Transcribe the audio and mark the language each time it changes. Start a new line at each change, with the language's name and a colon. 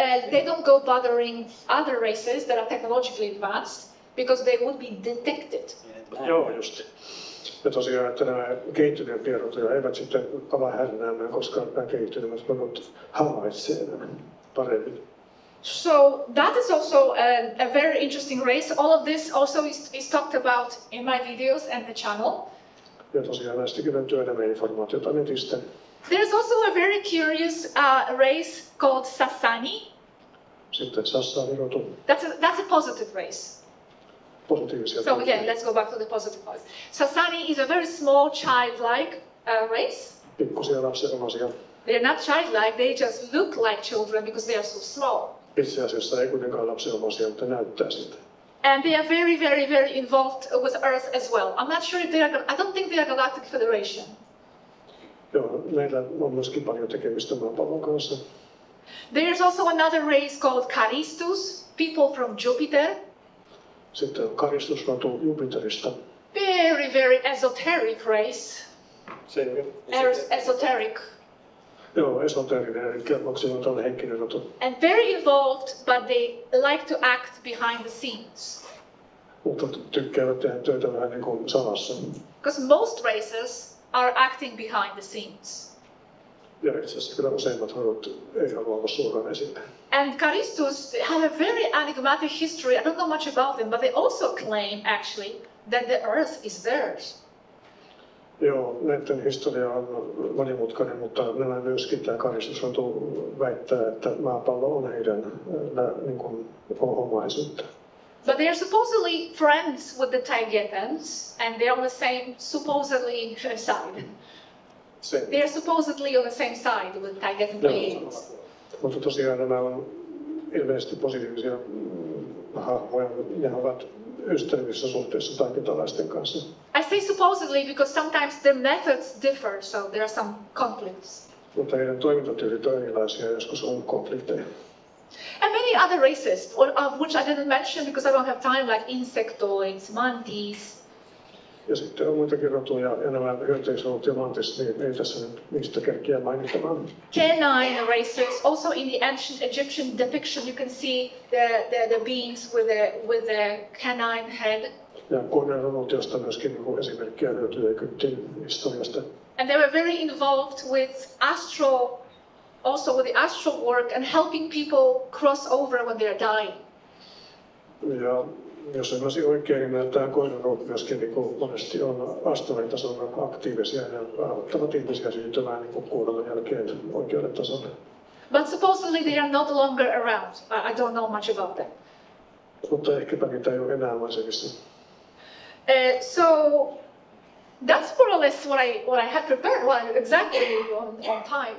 English: They don't go bothering other races that are technologically advanced because they would be detected.
Finnish: Joo, just. Ja tosiaan, että nämä kehittyneempien rotuja eivät sitten ala härnäämään, koska nämä kehittyneemmät rotut havaitsee nämä paremmin.
English: So that is also a very interesting race. All of this also is talked about in my videos and the channel.
Finnish: Ja tosiaan näistäkin löytyy enemmän informaatiota netistä.
English: There's also a very curious race called Sassani.
Finnish: Sitten Sassani-rotu,
English: That's a positive race.
Finnish: positiivisia.
English: So again, let's go back to the positive race. Sassani is a very small childlike race.
Finnish: Pikkusia lapsenomaisia.
English: They're not childlike, they just look like children because they are so small.
Finnish: Itse asiassa ei kuitenkaan lapsenomaisia, mutta näyttää siltä.
English: And they are very, very, very involved with Earth as well. I'm not sure if they are, I don't think they are Galactic Federation.
Finnish: Joo, meillä on myöskin paljon tekemistä maapallon kanssa.
English: There's also another race called Caristus, people from Jupiter.
Finnish: Sitten on Karistusrotu Jupiterista.
English: Very, very esoteric race. Esoteric.
Finnish: Joo, esoteerinen, eli maksimaali henkinen rotu.
English: And very involved, but they like to act behind the scenes.
Finnish: Mutta tykkäävät tehdä töitä vähän niin kuin salassa.
English: Because most races are acting behind the scenes.
Finnish: Ja itse asiassa kyllä useimmat rodut ei halua olla suoraan esillä.
English: And Caristus have a very enigmatic history. I don't know much about them, but they also claim actually that the Earth is theirs.
Finnish: Joo, näiden historia on monimutkainen, mutta nämä myöskin tämä Karistusrotu väittää, että maapallo on heidän niin kuin omaisuutta.
English: But they are supposedly friends with the Taigetans, and they are on the same, supposedly, side. They are supposedly on the same side with Taigetan beings.
Finnish: Mutta tosiaan nämä on ilmeisesti positiivisia hahmoja, ja he ovat ystävällisessä suhteessa taiketalaisten kanssa.
English: I say supposedly because sometimes their methods differ, so there are some conflicts.
Finnish: Mutta heidän toimintatyylit on erilaisia, joskus on konflikteja.
English: And many other races, of which I didn't mention because I don't have time, like insectoids, mantis.
Finnish: Ja sitten on muitakin rotuja, ja nämä hyönteisrodut ja mantis, niin ei tässä nyt niistä kerkiä mainittamaan.
English: Canine races, also in the ancient Egyptian depiction you can see the beings with the canine head.
Finnish: Ja koirarodut, josta myöskin niin esimerkkiä löytyy Egyptin historiasta.
English: And they were very involved with also with the astral work and helping people cross over when they are dying.
Finnish: Ja jos ymmärsin oikein, niin näyttää koirarodut myöskin niin kuin monesti on astraalitasolla aktiivisia ja auttavat ihmisiä siirtymään niin kuin kuoleman jälkeen oikeuden tasolle.
English: But supposedly they are not longer around. I don't know much about them.
Finnish: Mutta ehkäpä niitä ei ole enää maisemissa.
English: So that's more or less what I had prepared. Well, exactly on time.